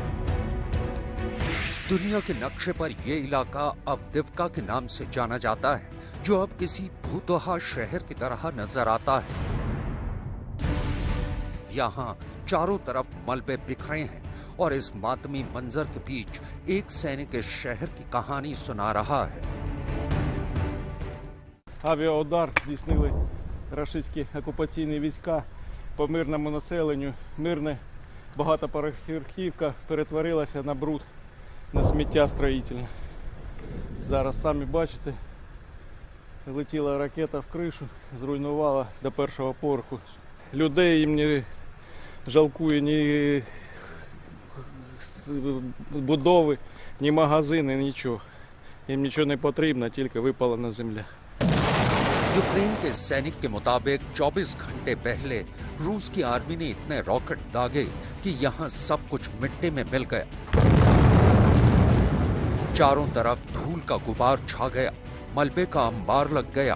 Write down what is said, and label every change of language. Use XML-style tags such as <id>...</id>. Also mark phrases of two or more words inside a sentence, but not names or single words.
<hi>दुनिया के नक्शे पर यह इलाका अवदिव्का के नाम से जाना जाता है, जो अब किसी भूतोहा शहर की तरह नजर आता है। यहाँ चारों तरफ मलबे बिखरे हैं और इस मातमी मंजर के बीच एक सैनिक इस शहर की कहानी सुना रहा है।</hi> <uk>Авіаудар здійснили рашистські окупаційні війська по мирному населенню. Мирне багатоповерхівка перетворилася на бруд, на сміття строїтельне. Зараз самі бачите, летіла ракета в кришу, зруйнувала до першого поверху. Людей їм не жалкує ні будови, ні магазини, нічого. Їм нічого не потрібно, тільки випалена земля.</uk> <hi>यूक्रेन के सैनिक के मुताबिक 24 घंटे पहले रूस की आर्मी ने इतने रॉकेट दागे कि यहाँ सब कुछ मिट्टी में मिल गया। चारों तरफ धूल का गुबार छा गया, मलबे का अंबार लग गया।</hi>